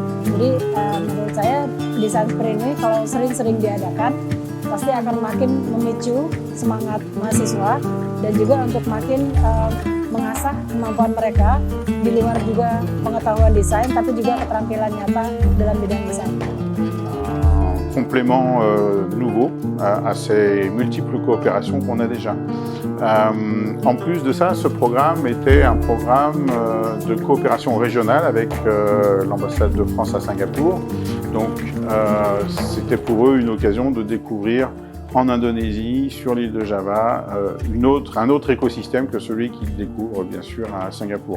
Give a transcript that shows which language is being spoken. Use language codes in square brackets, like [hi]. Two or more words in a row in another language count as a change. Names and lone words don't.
[id] Jadi menurut saya desain sprint ini kalau sering-sering diadakan pasti akan makin memicu semangat mahasiswa dan juga untuk makin mengasah kemampuan mereka di luar juga pengetahuan desain, tapi juga keterampilan nyata dalam bidang desain. [fr] Complément nouveau à ces multiples coopérations qu'on a déjà. En plus de ça, ce programme était un programme de coopération régionale avec l'ambassade de France à Singapour. Donc c'était pour eux une occasion de découvrir en Indonésie, sur l'île de Java, un autre écosystème que celui qu'ils découvrent bien sûr à Singapour.